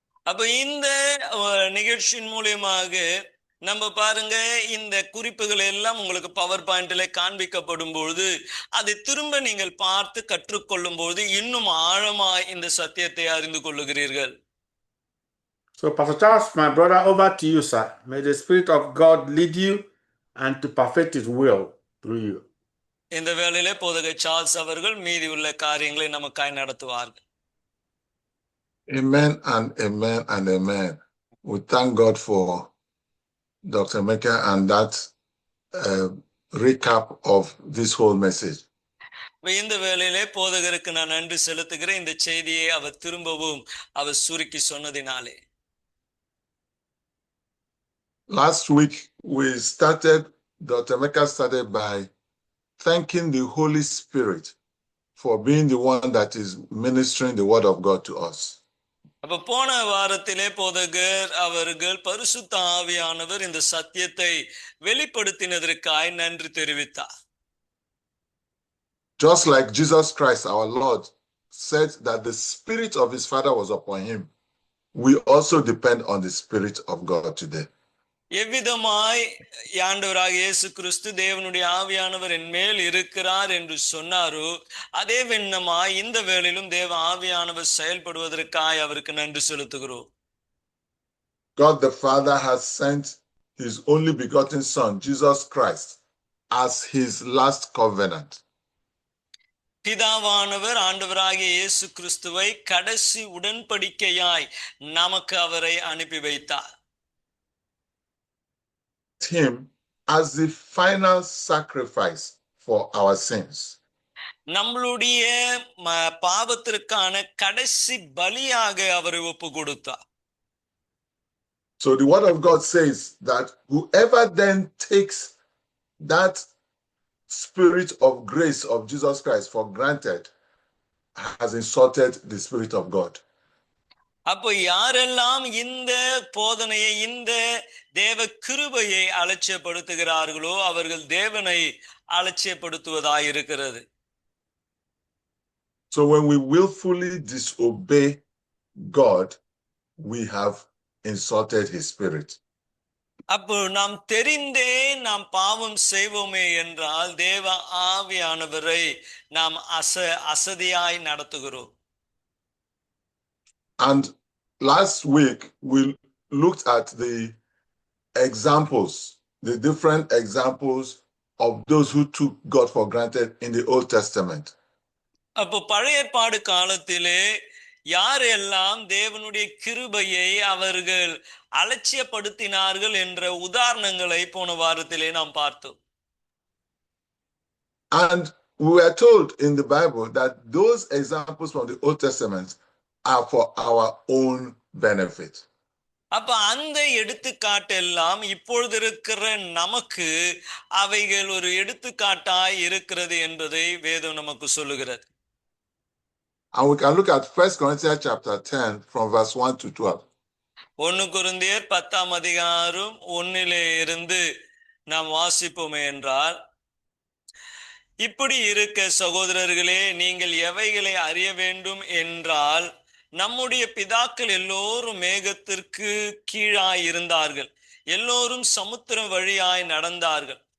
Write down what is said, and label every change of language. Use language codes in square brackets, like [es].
[ta] அப்ப இந்த நிகழ்ச்சியின் மூலியமாக நம்ம பாருங்க, இந்த குறிப்புகள் எல்லாம் உங்களுக்கு பவர் பாயிண்ட்ல காண்பிக்கப்படும் பொழுது அதை திரும்ப நீங்கள் பார்த்து கற்றுக்கொள்ளும் பொழுது இன்னும் ஆழமா இந்த சத்தியத்தை அறிந்து கொள்ளுகிறீர்கள். [en] So Pastor Charles, my brother, over to you, sir. May the Spirit of God lead you and to perfect his will through you. [ta] இந்த வேளையிலே போதகர் சார்ல்ஸ் அவர்கள் மீதி உள்ள காரியங்களை நமக்காய் நடத்துவார்கள். [en] Amen and amen and amen. We thank God for Dr. Emeka and that recap of this whole message. [ta] இந்த வேளையிலே போதகருக்கு நான் நன்றி செலுத்துகிறேன், இந்த செய்தியை அவர் திரும்பவும் அவர் சுருக்கி சொன்னதினாலே. [en] Last week Dr. Emeka started by thanking the Holy Spirit for being the one that is ministering the word of God to us. [ta] அப்ப போன வாரத்திலே போதகர் அவர்கள் பரிசுத்த ஆவியானவர் இந்த சத்தியத்தை வெளிப்படுத்தினதற்காய் நன்றி தெரிவித்தார். [en] Just like Jesus Christ our Lord said that the spirit of his Father was upon him, we also depend on the Spirit of God today. [ta] எவ்விதமாய் ஆண்டவராக இயேசு கிறிஸ்து தேவனுடைய ஆவியானவர் என் மேல் இருக்கிறார் என்று சொன்னாரோ அதே விண்ணமாய் இந்த வேளையிலும் தேவ ஆவியானவர் செயல்படுவதற்காய் அவருக்கு நன்றி செலுத்துகிறோம். [en] God the Father has sent his only begotten Son, Jesus Christ, as his last covenant. [ta] பிதாவானவர் ஆண்டவராகிய இயேசு கிறிஸ்துவை கடைசி உடன்படிக்கையாய் நமக்கு அவரை அனுப்பி வைத்தார். [en] Him as the final sacrifice for our sins. [ta] நம்மளுடைய பாவத்திற்கான கடைசி பலியாக அவரை ஒப்பு கொடுத்தார். [en] So the word of God says that whoever then takes that spirit of grace of Jesus Christ for granted has insulted the Spirit of God. [ta] அப்போ யாரெல்லாம் இந்த போதனையை இந்த தேவ கிருபையை அலட்சியப்படுத்துகிறார்களோ அவர்கள் தேவனை அலட்சியப்படுத்துவதாய் இருக்கிறது. [en] So when we willfully disobey God, we have insulted his spirit. [ta] அப்போ நாம் தெரிந்தே நாம் பாவம் செய்வோமே என்றால் தேவ ஆவியானவரை நாம் அசதியாய் நடத்துகிறோம். [en] And last week we looked at the examples, the different examples of those who took God for granted in the Old Testament. [ta] அப்போ பழைய ஏற்பாடு காலத்திலே யாரெல்லாம் தேவனுடைய கிருபையை அவர்கள் அலட்சியப்படுத்தினார்கள் என்ற உதாரணங்களை போன வாரத்திலே நாம் பார்த்தோம். [en] And we were told in the Bible that those examples from the Old Testament are for our own benefit. [ta] அப்ப அந்த எடுத்துக்காட்டெல்லாம் இப்பொழுது இருக்கிற நமக்கு அவைகள் ஒரு எடுத்துக்காட்டாய் இருக்கிறது என்பதை வேதம் நமக்கு சொல்லுகிறது. [en] And we can look at 1 Corinthians chapter 10 from verse 1 to 12. [ta] 1 கொரிந்தியர் 10ஆம் அதிகாரம் 1 இருந்து நாம் வாசிப்போமே என்றால், இப்படி இருக்க சகோதரர்களே, நீங்கள் எவைகளை அறிய வேண்டும் என்றால், நம்முடைய பிதாக்கள் எல்லோரும் மேகத்திற்கு கீழாய் இருந்தார்கள், எல்லோரும் சமுத்திரம் வழியாய் நடந்தார்கள்,